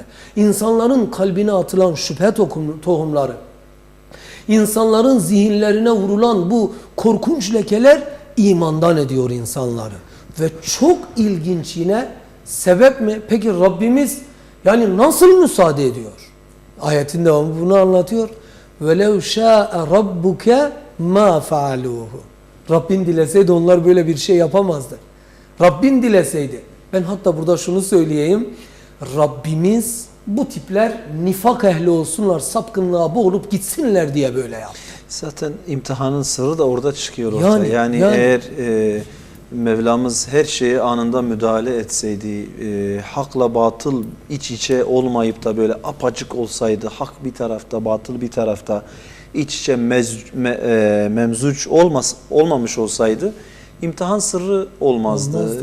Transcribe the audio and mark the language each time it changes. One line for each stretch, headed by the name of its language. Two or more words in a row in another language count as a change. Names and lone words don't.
Turkish: İnsanların kalbine atılan şüphe tohumları, insanların zihinlerine vurulan bu korkunç lekeler imandan ediyor insanları. Ve çok ilginç, yine sebep mi? Peki Rabbimiz yani nasıl müsaade ediyor? Ayetin devamı bunu anlatıyor.
Arabic: وَلَوْ شَاءَ رَبُّكَ مَا فَعَلُوهُ.
Turkish: Rabbin dileseydi onlar böyle bir şey yapamazdı. Rabbin dileseydi. Ben hatta burada şunu söyleyeyim. Rabbimiz bu tipler nifak ehli olsunlar, sapkınlığa boğulup gitsinler diye böyle yaptı. Zaten imtihanın sırrı da orada çıkıyor ortaya. Yani eğer Mevlamız her şeye anında müdahale etseydi, hakla batıl iç içe olmayıp da böyle apaçık olsaydı, hak bir tarafta, batıl bir tarafta iç içe memzuç olmamış olsaydı, imtihan sırrı olmazdı.